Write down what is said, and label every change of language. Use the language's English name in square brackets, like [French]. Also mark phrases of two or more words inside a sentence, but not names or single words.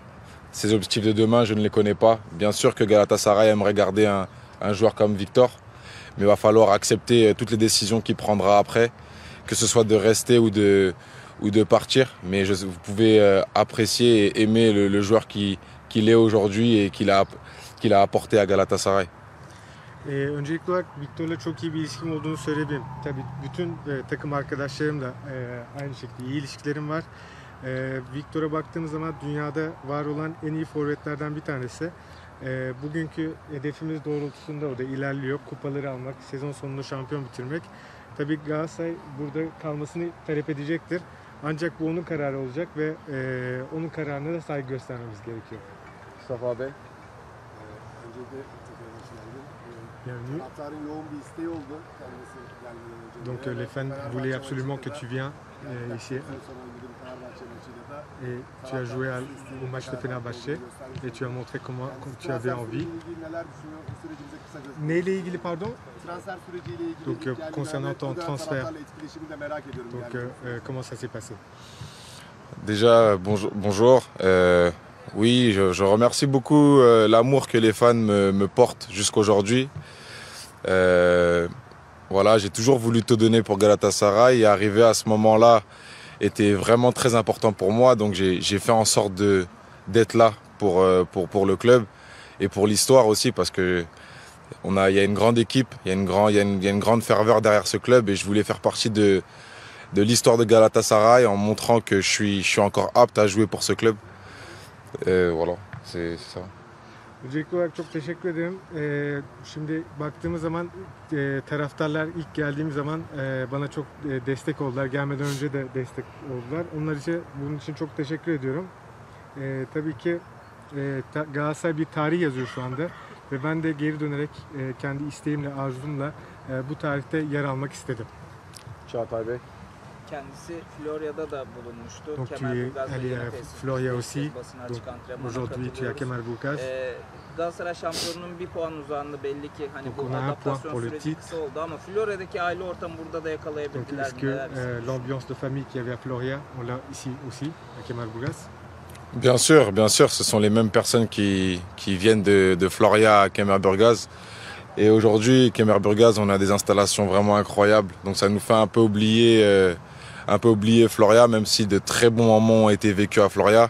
[French] Ses objectifs de demain, je ne les connais pas. Bien sûr que Galatasaray aimerait garder un joueur comme Victor. Mais il va falloir accepter toutes les décisions qu'il prendra après, que ce soit de rester ou de partir. Mais vous pouvez apprécier et aimer le joueur qu'il est aujourd'hui et qu'il a apporté à Galatasaray. [Turkish] Öncelikli olarak Victor'la çok iyi bir ilişkim olduğunu söyleyebilirim. Tabii bütün takım arkadaşlarımla aynı şekilde iyi ilişkilerim var. Victor'a baktığımız zaman dünyada var olan en iyi forvetlerden bir tanesi. Bugünkü hedefimiz doğrultusunda o da ilerliyor. Kupaları almak, sezon sonunda şampiyon bitirmek. Tabii Galatasaray burada kalmasını talep edecektir. Ancak bu onun kararı olacak ve onun kararına da saygı göstermemiz gerekiyor. Mustafa Bey. Öncelikle tekrar hoş geldin. [French] Bienvenue. [Turkish] Taraftarın yoğun bir isteği oldu kendisi gelmeden önce. [French] Donc les fans voulaient absolument que tu viennes ici. Et tu as joué au match de Fenerbahçe et tu as montré comment tu avais envie. [Turkish] Neyle ilgili pardon? Transfer süreciyle ilgili. [French] Donc concernant ton transfert. Donc comment ça s'est passé? Déjà, bonjour. Oui, je remercie beaucoup l'amour que les fans me portent jusqu'aujourd'hui. Voilà, j'ai toujours voulu te donner pour Galatasaray et arriver à ce moment-là était vraiment très important pour moi. Donc j'ai fait en sorte d'être là pour le club et pour l'histoire aussi parce que il y a une grande équipe, il y a une grande ferveur derrière ce club et je voulais faire partie de l'histoire de Galatasaray en montrant que je suis encore apte à jouer pour ce club. Voilà, c'est ça. [Turkish] Öncelikli olarak çok teşekkür ederim. Şimdi baktığımız zaman taraftarlar ilk geldiğim zaman bana çok destek oldular. Gelmeden önce de destek oldular. Bunun için çok teşekkür ediyorum. Tabii ki Galatasaray bir tarih yazıyor şu anda ve ben de geri dönerek kendi isteğimle, arzumla bu tarihte yer almak istedim. Çağatay Bey. Kendisi Florya'da da bulunmuştu. [French] Donc tu es allé à Florya aussi. Donc aujourd'hui tu es à Kemerburgaz. [Turkish] Galatasaray şampiyonunun bir puan uzağında belli ki hani [French] Donc [Turkish] bu [French] on a un point [Turkish] adaptasyon [French] pour le [Turkish] süreci [French] titre. [Turkish] kısa oldu ama Florya'daki aile ortamı burada da [French] Donc [Turkish] yakalayabildiler. [French] est-ce que l'ambiance de famille qu'il y avait à Floria, on l'a ici aussi, à Kemerburgaz? Bien sûr, ce sont les mêmes personnes qui viennent de Floria à Kemerburgaz. Et aujourd'hui, Kemerburgaz, on a des installations vraiment incroyables. Donc ça nous fait un peu oublier Floria, même si de très bons moments ont été vécus à Floria.